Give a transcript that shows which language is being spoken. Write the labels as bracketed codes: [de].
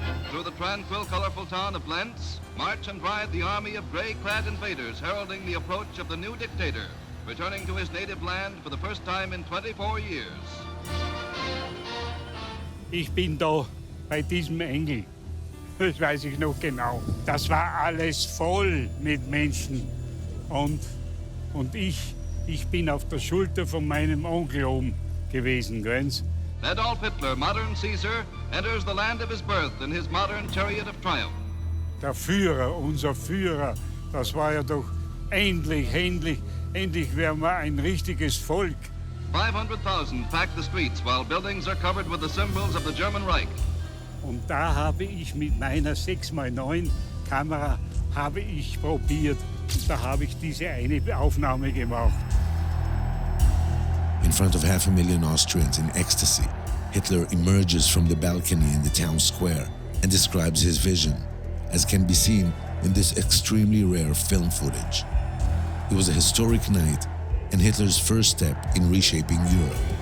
[en] Through the tranquil, colorful town of Lentz, march and ride the army of gray-clad invaders heralding the approach of the new dictator, returning to his native land for the first time in 24 years. [de] Ich bin da bei diesem Engel. Das weiß ich noch genau. Das war alles voll mit Menschen. Und ich bin auf der Schulter von meinem Onkel oben gewesen, Grenz. [en] Adolf Hitler, modern Caesar, enters the land of his birth in his modern chariot of triumph. [de] Der Führer, unser Führer, das war ja doch endlich wären wir ein richtiges Volk. [en] 500,000 pack the streets while buildings are covered with the symbols of the German Reich. [de] Und da habe ich mit meiner 6x9 Kamera probiert. Da habe ich diese eine Aufnahme gemacht. [en] In front of 500,000 Austrians in ecstasy, Hitler emerges from the balcony in the town square and describes his vision, as can be seen in this extremely rare film footage. It was a historic night and Hitler's first step in reshaping Europe.